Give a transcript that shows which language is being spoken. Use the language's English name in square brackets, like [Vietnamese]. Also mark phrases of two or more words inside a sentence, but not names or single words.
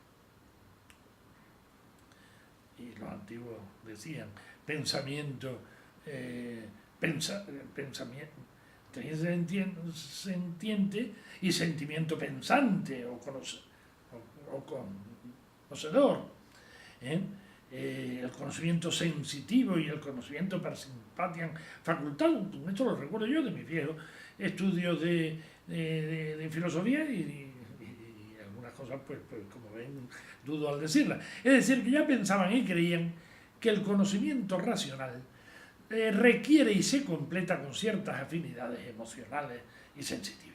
[Spanish] Y los antiguos decían pensamiento, inteligencia sentiente y sentimiento pensante o conocedor. El conocimiento sensitivo y el conocimiento [Latin] per sympathiam facultatum. [Spanish] Esto lo recuerdo yo de mis viejos estudios de filosofía y algunas cosas cosas, pues como ven, dudo al decirla. Es decir, que ya pensaban y creían que el conocimiento racional requiere y se completa con ciertas afinidades emocionales y sensitivas.